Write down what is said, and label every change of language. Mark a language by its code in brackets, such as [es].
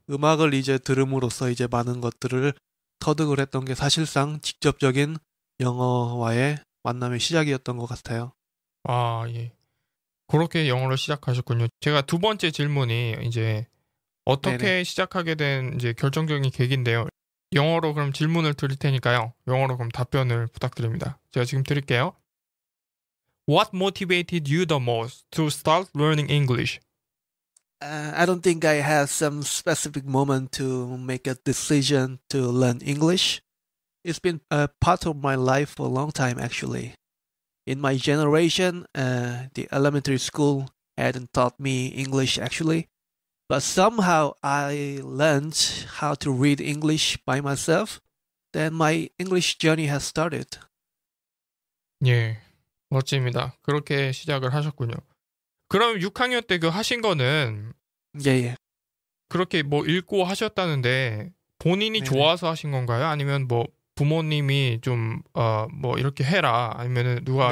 [ko] 음악을 이제 들음으로써 이제 많은 것들을 터득을 했던 게 사실상 직접적인 영어와의 만남의 시작이었던 것 같아요. 아, 예. 그렇게 영어를 시작하셨군요. 제가 두 번째 질문이 이제 네네. 어떻게 시작하게 된 이제 결정적인 계기인데요. 영어로 그럼 질문을 드릴 테니까요. 영어로 그럼 답변을 부탁드립니다. 제가 지금 드릴게요. [en] What motivated you the most to start learning English? I don't think I have some specific moment to make a decision to learn English. It's been a part of my life for a long time, actually. In my generation, the elementary school hadn't taught me English actually, but somehow I learned how to read English by myself. Then my English journey has started. [ko] 예, 멋집니다. 그렇게 시작을 하셨군요. 그럼 6학년 때 그 하신 거는 예, 예. 그렇게 뭐 읽고 하셨다는데 본인이 네네. 좋아서 하신 건가요? 아니면 뭐 부모님이 좀, 뭐 이렇게 해라. 아니면은 누가